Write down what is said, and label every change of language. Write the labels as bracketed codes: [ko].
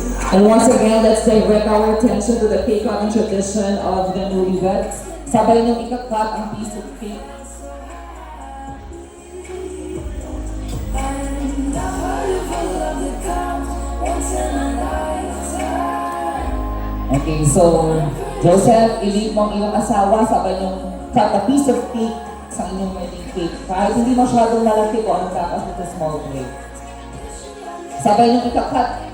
[en] And once again, let's direct our attention to the cake cutting tradition of the newlyweds. [tl] Sabay niyong ikakat ang [en] piece of cake. And I heard of a love that comes once in a lifetime. [tl] Okay, so Joseph, ilip mo ang iyong asawa, sabay niyong [en] cut a piece of cake [tl] sa inyong wedding cake. Kahit hindi masyadong malaki ko ang takas [en] with a small plate. [tl] Sabay niyong ikakat.